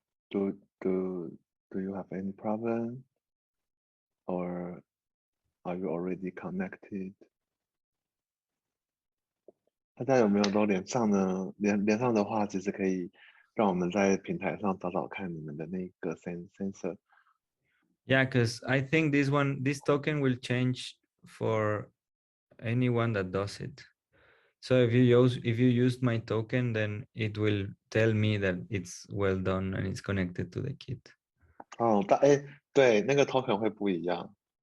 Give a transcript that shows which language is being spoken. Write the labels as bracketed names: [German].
[English] Do you have any problem, or are you already connected? [Chinese] 大家有没有都连上呢？连上的话，其实可以让我们在平台上找找看你们的那个 sensor。 [English] Yeah, because I think this token will change for anyone that does it. So if you used my token, then it will tell me that it's well done and it's connected to the kit. [Chinese] 哦，对，那个 token 会不一样。